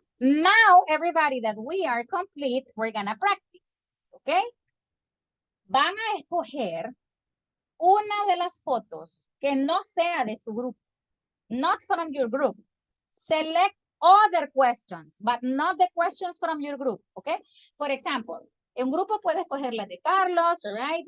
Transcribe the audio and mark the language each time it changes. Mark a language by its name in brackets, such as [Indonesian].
[English] Now, everybody that we are complete, we're gonna practice. Okay. [Spanish] Van a escoger una de las fotos que no sea de su grupo. [English] Not from your group. Select other questions, but not the questions from your group, okay? [Spanish] For example, un grupo puede escoger la de Carlos, right?